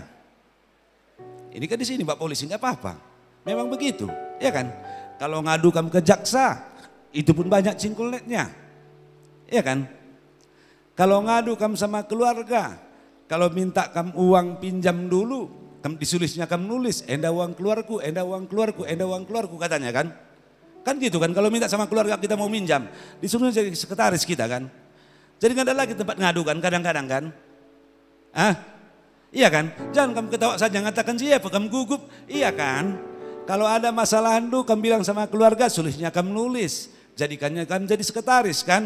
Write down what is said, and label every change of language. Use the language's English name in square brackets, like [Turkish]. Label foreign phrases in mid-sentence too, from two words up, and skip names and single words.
[Indonesian] Ini kan di sini Pak Polisi nggak apa-apa. Memang begitu, ya kan? Kalau ngadu kamu ke jaksa itu pun banyak cingkulnetnya. Ya kan? Kalau ngadu kamu sama keluarga, kalau minta kamu uang pinjam dulu, kamu disulisnya kamu nulis, enda uang keluarku, enda uang keluarku, enda uang keluarku katanya kan. Kan gitu kan, kalau minta sama keluarga kita mau minjam, disuruh jadi sekretaris kita kan. Jadi nggak ada lagi tempat ngadu kan kadang-kadang kan. Iya kan, jangan kamu ketawa saja ngatakan siapa, kamu gugup, iya kan. Kalau ada masalah Andu kamu bilang sama keluarga, sulisnya kamu nulis, jadikannya kamu jadi sekretaris kan.